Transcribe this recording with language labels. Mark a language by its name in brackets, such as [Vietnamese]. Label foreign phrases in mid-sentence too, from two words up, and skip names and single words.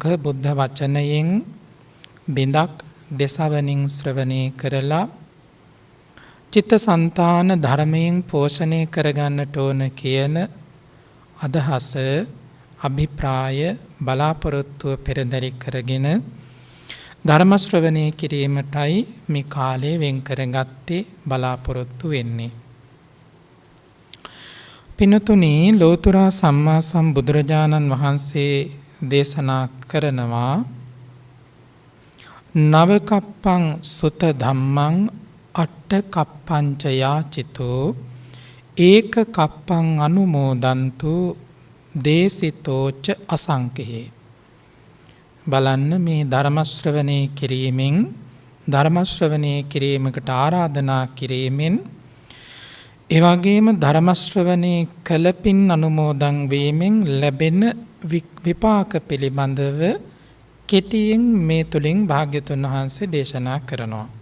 [Sinhala] බුද්ධ වචනයෙන් බිඳක් දෙසවනින් ශ්‍රවණය කරලා චිත්තසංතාන ධර්මයෙන් පෝෂණය කරගන්නට ඕන කියන අදහස අභිප්‍රාය බලාපොරොත්තුව පෙරදරි කරගෙන ධර්ම ශ්‍රවණය කිරීමටයි මේ කාලය වෙන් කරගත්තේ බලාපොරොත්තු වෙන්නේ. පින්තුනි, ලෝතුරා සම්මා සම්බුදුරජාණන් වහන්සේ දේශනා කරනවා [Pali] නවකප්පං සුත ධම්මං අට්ඨ කප්පංච යාචිතෝ ඒක කප්පං අනුමෝදන්තු දේසිතෝච අසංකේ. [Sinhala] බලන්න, මේ ධර්ම ශ්‍රවණය කිරීමෙන් ධර්ම ශ්‍රවණය කිරීමකට ආරාධනා කිරීමෙන් ඒ වගේම ධර්ම ශ්‍රවණය කළ පින් අනුමෝදන් වීමෙන් ලැබෙන විපාක පිළිබඳව කෙටියෙන් මේ තුලින් භාග්‍යතුන් වහන්සේ දේශනා කරනවා.